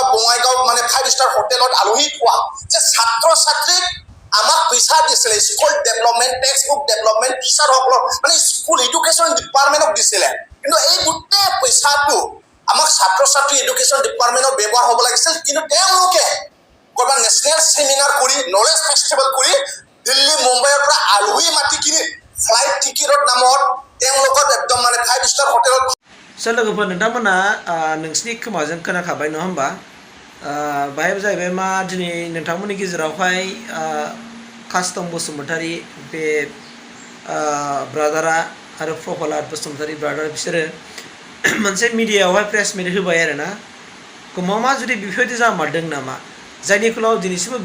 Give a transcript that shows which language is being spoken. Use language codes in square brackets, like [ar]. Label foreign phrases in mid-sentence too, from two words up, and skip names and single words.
[as] বঙাইগাঁও মানে [en] 5 star hotel [as] আলহী খোৱা যে ছাত্ৰ ছাত্ৰীক আমাক পইচা দিছিলে [en] school development text book development teacher [as] সকলক মানে [en] school education department [as] দিছিলে কিন্তু এই গোটে পইচাটো আমাক ছাত্ৰ ছাত্ৰী [en] education department [as] ব্যৱহাৰ হ'ব লাগিছিল কিন্তু তেওঁলোকে কৰবা [en] national seminar [as] কৰি [en] knowledge festival [as] কৰি দিল্লী মুম্বাইৰ পৰা আলহী মাতি কিনি [en] flight ticket [as] নামত তেওঁলোকৰ একদম মানে [en] 5 star hotel [brx] लोगोफोर नोंथांमोना नोंसिनि खोमाजों खोनाखाबाय नङा होमबा बाहाय जाहैबाय मा दिनै नोंथांमोननि गेजेरावहाय कास्टम बसुमतारी बे ब्रादारा आरो प्रहलाद बसुमतारी ब्रादार बिसोरो मोनसे मिडियायावहाय [en] press meet [brx] होबाय आरोना गमामा जुदि बेफोरबायदि जामारदों नामा जायनि फलाव दिनैसिमबो